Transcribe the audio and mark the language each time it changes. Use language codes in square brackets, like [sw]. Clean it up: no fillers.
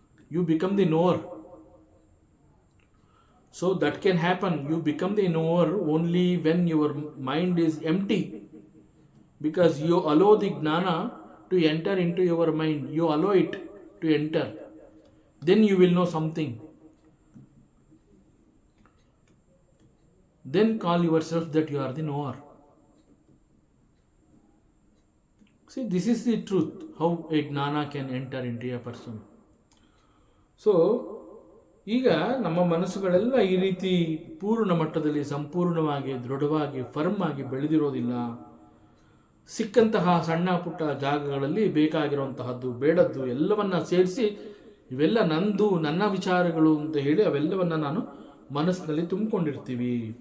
[en] You become the knower. So that can happen. You become the knower only when your mind is empty, because you allow the gnana to enter into your mind. You allow it to enter. Then you will know something. Then call yourself that you are the knower. See, this is the truth, how a gnana can enter into a person. [kn] So, ಈಗ ನಮ್ಮ ಮನಸ್ಸುಗಳೆಲ್ಲ ಈ ರೀತಿ ಪೂರ್ಣ ಮಟ್ಟದಲ್ಲಿ ಸಂಪೂರ್ಣವಾಗಿ ದೃಢವಾಗಿ firm ಆಗಿ ಬೆಳೆದಿರೋದಿಲ್ಲ. ಸಿಕ್ಕಂತಹ ಸಣ್ಣ ಪುಟ್ಟ ಜಾಗಗಳಲ್ಲಿ ಬೇಕಾಗಿರುವಂತಹದ್ದು ಬೇಡದ್ದು ಎಲ್ಲವನ್ನ ಸೇರಿಸಿ ಇವೆಲ್ಲ ನಂದು, ನನ್ನ ವಿಚಾರಗಳು ಅಂತ ಹೇಳಿ ಅವೆಲ್ಲವನ್ನ ನಾನು ಮನಸ್ಸಿನಲ್ಲಿ ತುಂಬಿಕೊಂಡಿರ್ತೀವಿ.